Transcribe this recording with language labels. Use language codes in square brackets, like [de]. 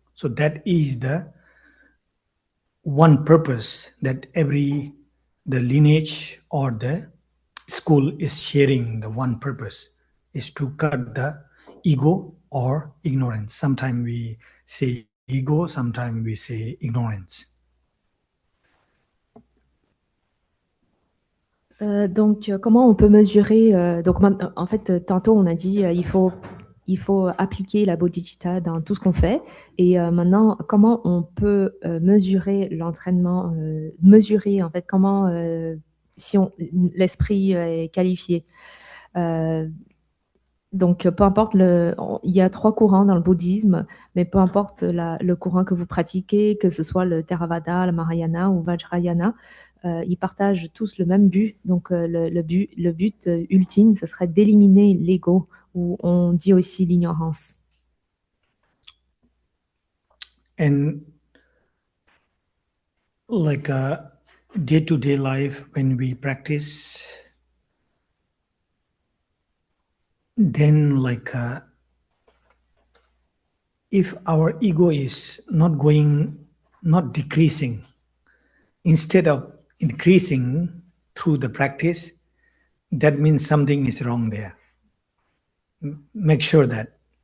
[en] So that is the one purpose that the lineage or the school is sharing. The one purpose is to cut the ego or ignorance. Sometimes we say ego, sometimes we say ignorance. [fr] Donc, comment on peut mesurer donc, en fait, tantôt, on a dit il faut appliquer la bodhicitta dans tout ce qu'on fait. Et maintenant, comment on peut mesurer l'entraînement, mesurer, en fait, comment, si l'esprit est qualifié. Donc, peu importe, il y a 3 courants dans le bouddhisme, mais peu importe le courant que vous pratiquez, que ce soit le Theravada, le Mahayana ou Vajrayana, ils partagent tous le même but. Donc, le but ultime, ce serait d'éliminer l'ego, ou on dit aussi l'ignorance. [en] And day-to-day life, when we practice, then if our ego is not decreasing, instead of increasing through the practice, that means something is wrong there. Make sure that.